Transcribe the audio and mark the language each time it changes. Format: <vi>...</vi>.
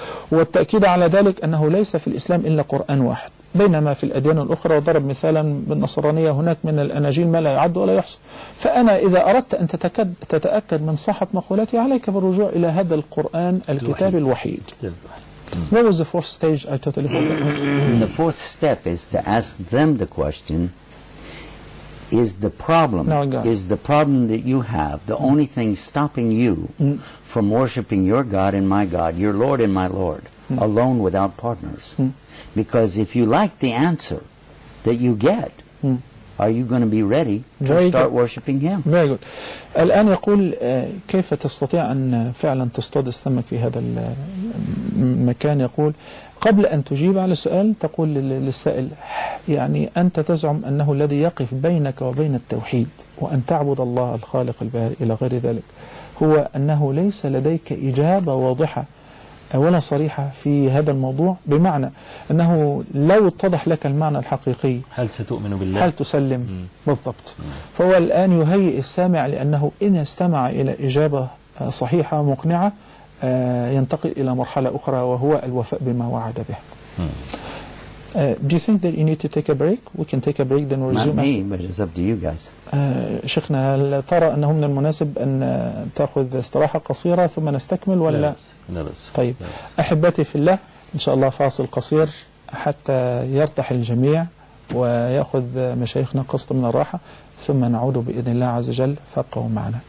<ar>والتأكيد على ذلك أنه ليس في الإسلام إلا قرآن واحد، بينما في الأديان الأخرى وضرب مثالا بالنصرانية هناك من الأناجيل ما لا يعد ولا يحصى. فأنا إذا أردت أن تتأكد من صحة مقولتي عليك بالرجوع إلى هذا القرآن الكتاب الوحيد.</ar> <en>What was the fourth stage? I totally forgot. The fourth step is to ask them the question, is the problem that you have the only thing stopping you from worshiping your God and my God, your Lord and my Lord, alone without partners? Because if you like the answer that you get, are you going to be ready to start worshiping Him? Very good.</en> <ar>الآن يقول كيف تستطيع أن فعلا تصطاد السمك في هذا المكان. يقول قبل أن تجيب على السؤال تقول للسائل، يعني أنت تزعم أنه الذي يقف بينك وبين التوحيد وأن تعبد الله الخالق البارئ إلى غير ذلك هو أنه ليس لديك إجابة واضحة ولا صريحة في هذا الموضوع، بمعنى أنه لو اتضح لك المعنى الحقيقي هل ستؤمن بالله؟ هل تسلم؟ بالضبط. فهو الآن يهيئ السامع لأنه إن استمع إلى إجابة صحيحة مقنعة ينتقل إلى مرحلة أخرى وهو الوفاء بما وعد به.</ar> <en>Do you think that you need to take a break? We can take a break then resume. Not me, but it's up to you guys.</en> <ar>شيخنا هل ترى أنه من المناسب أن تأخذ استراحة قصيرة ثم نستكمل ولا؟ نبس. طيب أحبتي في الله إن شاء الله فاصل قصير حتى يرتاح الجميع ويأخذ مشايخنا قسط من الراحة ثم نعود بإذن الله عز وجل. فابقوا معنا.</ar>